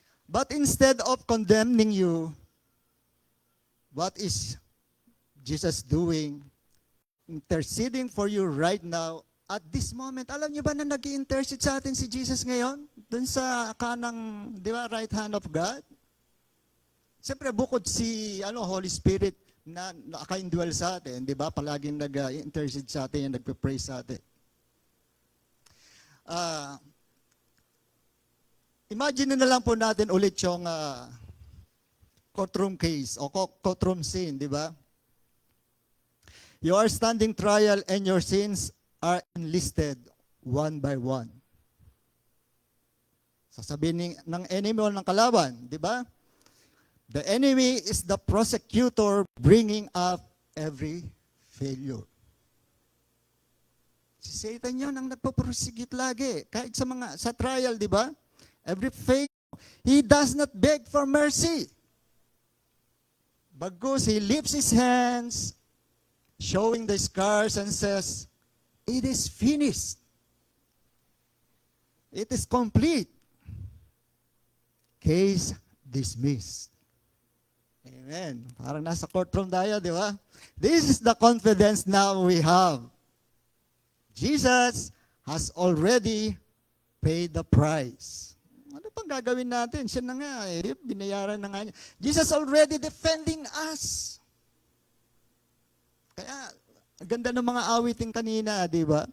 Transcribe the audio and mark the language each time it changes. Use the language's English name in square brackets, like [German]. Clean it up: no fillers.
[English] But instead of condemning you, what is Jesus doing? Interceding for you right now, at this moment. [Filipino] Alam niyo ba na nag-i-intercede sa atin si Jesus ngayon? Doon sa kanang, di ba, [English] right hand of God? [Filipino] Siyempre, bukod si Holy Spirit na naka-indwell sa atin, di ba? Palaging nag-intercede sa atin, nagpe-pray sa atin. Imagine na lang po natin ulit yung courtroom case o courtroom scene, di ba? [English] You are standing trial and your sins are enlisted one by one. [Filipino] Sasabihin ng enemy o ng kalaban, di ba? [English] The enemy is the prosecutor bringing up every failure. [Filipino] Si Satan yun ang nagpo-prosecute lagi. Kahit sa trial, di ba? [English] Every failure, he does not beg for mercy. Bagkus, he lifts his hands, showing the scars and says, it is finished. It is complete. Case dismissed. Amen. [Filipino] Parang nasa courtroom tayo, di ba? [English] This is the confidence now we have. Jesus has already paid the price. [Filipino] Ano pang gagawin natin? Siya na nga, binayaran na nga niya. [English] Jesus already defending us. [Filipino] Kaya, ang ganda ng mga awiting kanina, di ba?